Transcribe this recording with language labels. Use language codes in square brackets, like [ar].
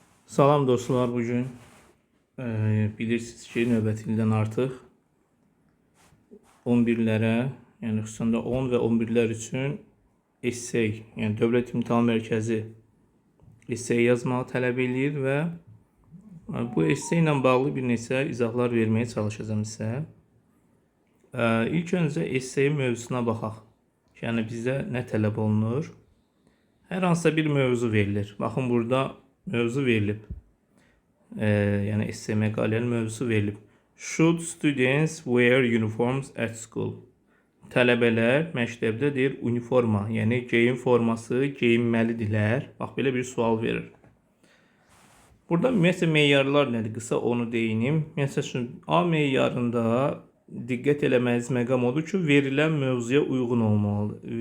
[az] Salam dostlar, bugün bilirsiniz ki növbəti ildən artıq 11-lərə, yəni xüsusən də 10 və 11-lər üçün essay, yəni Dövlət İmtahan Mərkəzi essay yazmağı tələb eləyir və bu essay ilə bağlı bir neçə izahlar verməyə çalışacağım sizə. İlk öncə essay mövzusuna baxaq. Yəni bizə nə tələb olunur? Hər hansısa bir mövzu verilir. Baxın, burada mövzu verilib. Yəni essay məqalənin mövzusu verilib. [en] Should students wear uniforms at school? [az] Tələbələr məktəbdə deyir uniforma, yəni geyim forması geyinməlidirlər. Bax, belə bir sual verir. Burada ümumiyyətlə meyarlar nədir? Qısa onu deyinim. Məsələn, A meyarında diqqət eləməniz məqam odur ki, verilən mövzuya uyğun olmalıdır.